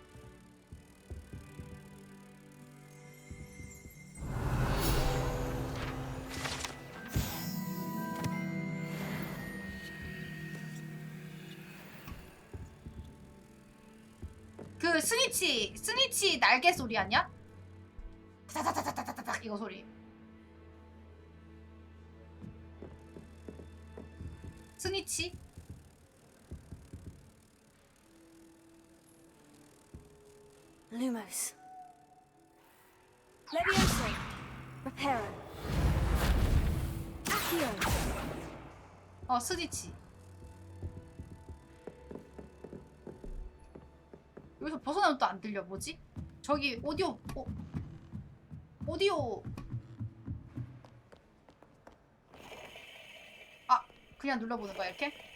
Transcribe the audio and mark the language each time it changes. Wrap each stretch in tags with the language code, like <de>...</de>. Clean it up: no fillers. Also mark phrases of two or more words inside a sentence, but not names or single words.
<ko>그 스니치 날개 소리 아니야? 타타타타타타타 이거 소리. 스니치?</ko> <la>Lumos. Levioso. Reparo. Accio.</la> <ko>스니치. 여기서 벗어나면 또 안 들려. 뭐지? 저기 오디오 오디오 그냥 눌러보는 거야 이렇게?</ko>